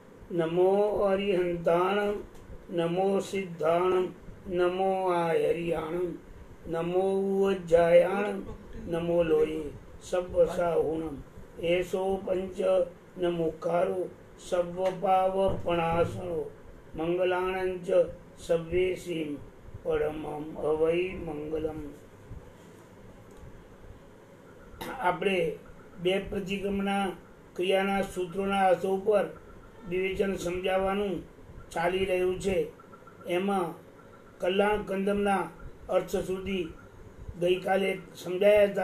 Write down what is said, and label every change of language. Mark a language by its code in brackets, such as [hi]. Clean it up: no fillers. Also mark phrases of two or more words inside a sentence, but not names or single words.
[pra] नमो अरिहंताणं नमो सिद्धाणं नमो आयरियाणं नमो उज्जायाणं नमो लोये सब्बसाहुणं एसो पंच नमोकारो सब्बपावपणासनो मंगलाणंच सब्वेसीं परमं अवै मंगलम। [gu] આપણે બે પ્રતિક્રમના ક્રિયાના સૂત્રોના અર્થો ઉપર વિવેચન સમજાવવાનું ચાલી રહ્યું છે। એમાં કલ્યાણ કંદમના અર્થ સુધી ગઈકાલે સમજાયા હતા।